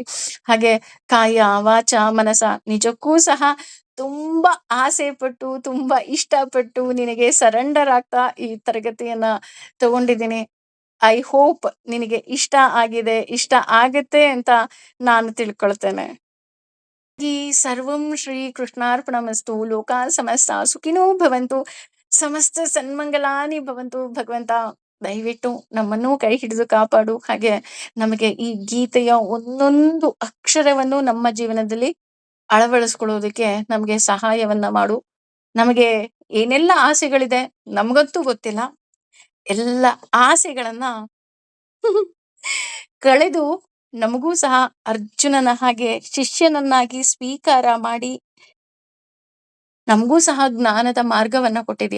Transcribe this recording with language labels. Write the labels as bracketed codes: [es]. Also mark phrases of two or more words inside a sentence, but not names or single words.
[kn] ಹಾಗೆ [sa] ಕಾಯ ವಾಚ ಮನಸ [kn] ನಿಜಕ್ಕೂ ಸಹ ತುಂಬಾ ಆಸೆ ಪಟ್ಟು, ತುಂಬಾ ಇಷ್ಟಪಟ್ಟು ನಿನಗೆ ಸರೆಂಡರ್ ಆಗ್ತಾ ಈ ತರಗತಿಯನ್ನ ತಗೊಂಡಿದ್ದೀನಿ. [en] I hope [kn] ನಿನಗೆ ಇಷ್ಟ ಆಗಿದೆ, ಇಷ್ಟ ಆಗತ್ತೆ ಅಂತ ನಾನು ತಿಳ್ಕೊಳ್ತೇನೆ. [sa] ಈ ಸರ್ವಂ ಶ್ರೀ ಕೃಷ್ಣಾರ್ಪಣಮಸ್ತು. ಲೋಕಾ ಸಮಸ್ತ ಸುಖಿನೋ ಭವಂತು, ಸಮಸ್ತ ಸನ್ಮಂಗಲಾನಿ ಭವಂತು. [kn] ಭಗವಂತ ದಯವಿಟ್ಟು ನಮ್ಮನ್ನು ಕೈ ಹಿಡಿದು ಕಾಪಾಡು. ಹಾಗೆ ನಮಗೆ ಈ ಗೀತೆಯ ಒಂದೊಂದು ಅಕ್ಷರವನ್ನು ನಮ್ಮ ಜೀವನದಲ್ಲಿ ಅಳವಡಿಸ್ಕೊಳ್ಳೋದಕ್ಕೆ ನಮಗೆ ಸಹಾಯವನ್ನ ಮಾಡು. ನಮಗೆ ಏನೆಲ್ಲ ಆಸೆಗಳಿದೆ ನಮಗಂತೂ ಗೊತ್ತಿಲ್ಲ. ಎಲ್ಲ ಆಸೆಗಳನ್ನ ಕಳೆದು ನಮಗೂ ಸಹ ಅರ್ಜುನನ ಹಾಗೆ ಶಿಷ್ಯನನ್ನಾಗಿ ಸ್ವೀಕಾರ ಮಾಡಿ ನಮಗೂ ಸಹ ಜ್ಞಾನದ ಮಾರ್ಗವನ್ನ ಕೊಟ್ಟಿದ್ಯಾ.